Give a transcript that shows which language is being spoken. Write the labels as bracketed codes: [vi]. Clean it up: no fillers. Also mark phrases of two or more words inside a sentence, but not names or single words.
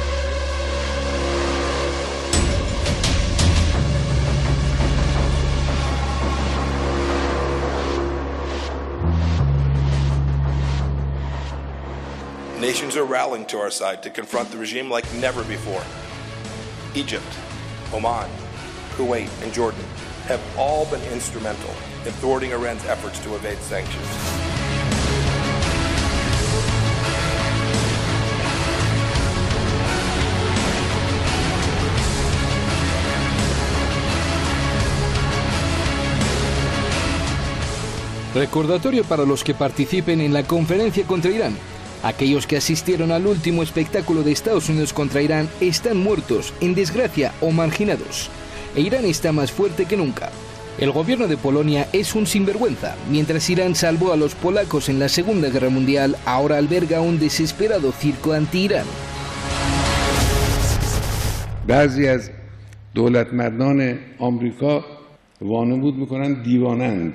[en] these Nations are rallying to our side to confront the regime like never before. Egypt, Oman, Kuwait, and Jordan have all been instrumental in thwarting Iran's efforts to evade sanctions. [es] Recordatorio para los que participen en la conferencia contra Irán. Aquellos que asistieron al último espectáculo de Estados Unidos contra Irán están muertos, en desgracia o marginados. E Irán está más fuerte que nunca. El gobierno de Polonia es un sinvergüenza. Mientras Irán salvó a los polacos en la Segunda Guerra Mundial, ahora alberga un desesperado circo anti-Irán. [fa] بعضی از دولتمردان آمریکا وانمود میکنن دیوانند.